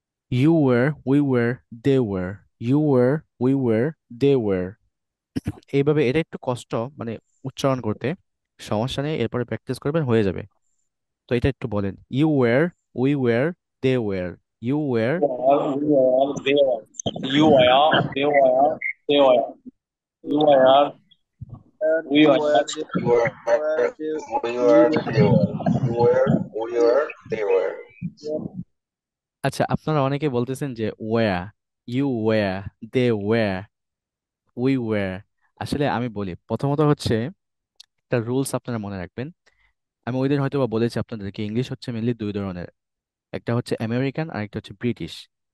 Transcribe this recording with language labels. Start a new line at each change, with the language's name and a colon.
English: You were, we were, they were, you were, we were, they were.
Bangla: এইভাবে, এটা একটু কষ্ট মানে উচ্চারণ করতে, সমস্যা নেই, এরপরে প্র্যাকটিস করবেন, হয়ে যাবে। তো এটা একটু বলেন,
English: You were, we were, they were, you were. We were there. You were, they were, they were. You were, we were. You were, we were, they were. You were, we were, they were.
Bangla: আচ্ছা, আপনারা অনেকে বলতেছেন যে
English: Were, you were, they were, we were.
Bangla: আসলে আমি বলি, প্রথমত হচ্ছে একটা রুলস আপনারা মনে রাখবেন। আমি ওই দিন হয়তো বা বলেছি আপনাদেরকে, ইংলিশ হচ্ছে মেনলি দুই ধরনের, একটা হচ্ছে আমেরিকান আর একটা হচ্ছে ব্রিটিশ।